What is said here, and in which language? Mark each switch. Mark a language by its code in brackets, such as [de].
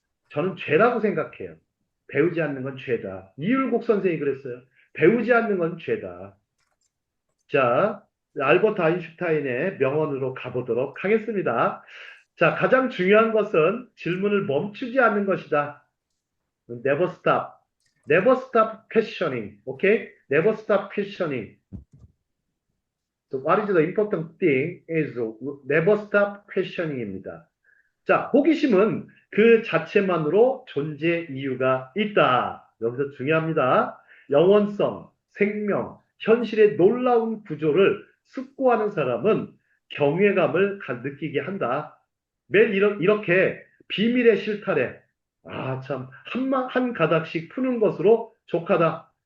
[ko] 저는 죄라고 생각해요. 배우지 않는 건 죄다. 이율곡 선생이 그랬어요. 배우지 않는 건 죄다. 자, 알버트 아인슈타인의 명언으로 가보도록 하겠습니다. 자, 가장 중요한 것은 질문을 멈추지 않는 것이다. [en] Never stop. Never stop questioning. Okay? Never stop questioning. So what is the important thing is never stop questioning [ko] 입니다. 자, 호기심은 그 자체만으로 존재 이유가 있다. 여기서 중요합니다. 영원성, 생명, 현실의 놀라운 구조를 숙고하는 사람은 경외감을 느끼게 한다. 매일 이렇게 비밀의 실타래, 아, 참, 한 가닥씩 푸는 것으로 족하다.